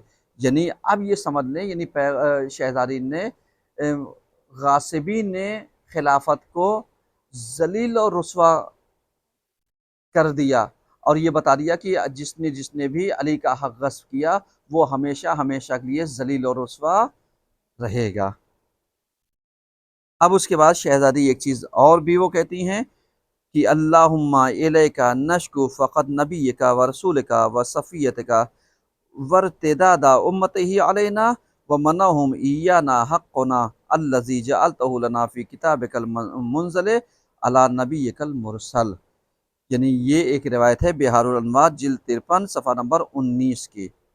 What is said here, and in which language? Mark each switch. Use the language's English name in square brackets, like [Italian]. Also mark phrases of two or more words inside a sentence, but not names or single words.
[Urdu] یعنی اب یہ سمجھ لیں، یعنی شہزادی نے غاصبین نے خلافت کو ذلیل اور رسوا کر دیا، اور یہ بتا دیا کہ جس نے بھی علی کا حق غصب کیا وہ ہمیشہ ہمیشہ کے لیے ذلیل اور رسوا رہے گا۔ اب اس کے بعد شہزادی ایک چیز اور بھی وہ کہتی ہیں کہ [Arabic] اللہم الیک نشکو فقط نبیک و رسولک و صفیتک وارتداد امتہ علینا ومنعہم ایانا حقنا الذی جعلتہ لنا فی کتابک المنزل علی نبیک المرسل۔ [Urdu] یعنی یہ ایک روایت ہے بہار الانوار جلد 53 صفحہ نمبر 19 کی۔